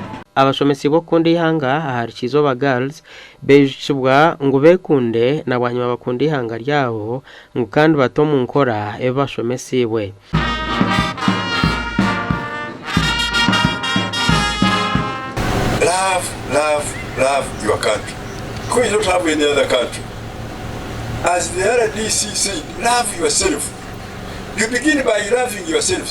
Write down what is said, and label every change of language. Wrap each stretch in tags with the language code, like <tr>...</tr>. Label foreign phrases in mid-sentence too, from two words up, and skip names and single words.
<nyn>abashomesi bo kunda eihanga ahari Kyeizooba Girls bejishibwa ngo bekunde nabanyuma bakunda eihanga ryabo ngo kandi bato mu nkora ebashomesiwe.</nyn> <en>Love your country. Because you don't have any other country. As the RDC said, love yourself. You begin by loving yourselves.</en>